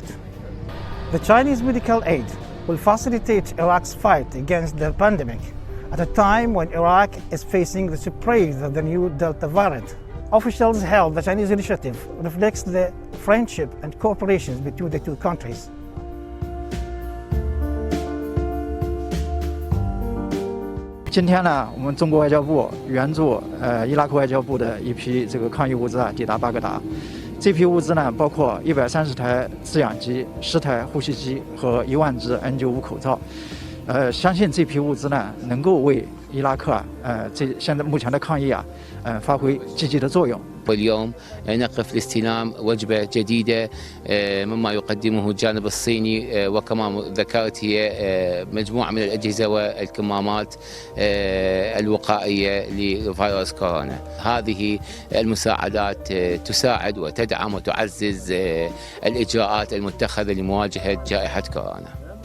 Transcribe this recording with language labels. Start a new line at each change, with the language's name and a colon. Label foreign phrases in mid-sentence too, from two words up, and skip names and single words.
English: The Chinese medical aid will facilitate Iraq's fight against the pandemic at a time when Iraq is facing the spread of the new Delta variant. Officials held the Chinese initiative reflects the friendship and cooperation between the two countries.
Chinese: 今天呢，我们中国外交部援助伊拉克外交部的一批这个抗疫物资抵达巴格达。这批物资呢，包括130台制氧机、10台呼吸机和1万只 N95 口罩。相信这批物资呢，能够为伊拉克现在目前的抗疫发挥积极的作用。
Arabic: واليوم نقف لاستلام وجبة جديدة مما يقدمه الجانب الصيني وكمان ذكرت هي مجموعة من الأجهزة والكمامات الوقائية لفيروس كورونا. هذه المساعدات تساعد وتدعم وتعزز الإجراءات المتخذة لمواجهة جائحة كورونا.